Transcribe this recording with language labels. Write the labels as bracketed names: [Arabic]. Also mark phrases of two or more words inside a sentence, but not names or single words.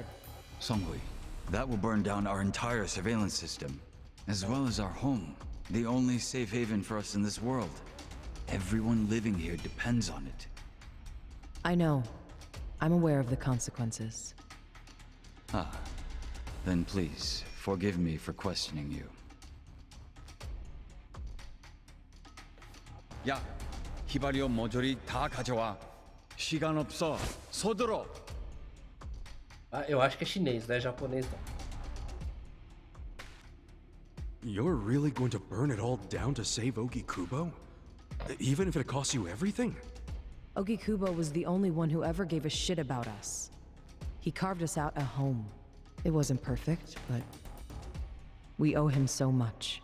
[English] Songhui, that will burn down our entire surveillance system, as well as our home, the only safe haven for us in this world. Everyone living here depends on it. I know. I'm aware of the consequences. Ah, then please, forgive me for questioning you. [Korean] 야, 히바리오 모조리 다 가져와. 시간 없어. 서둘러. [Portuguese] Ah, eu acho que é chinês, não é japonês não. [English] You're really going to burn it all down to save Ogikubo? Even if it costs you everything? Ogikubo was the only one who ever gave a shit about us. He carved us out a home. It wasn't perfect, but we owe him so much.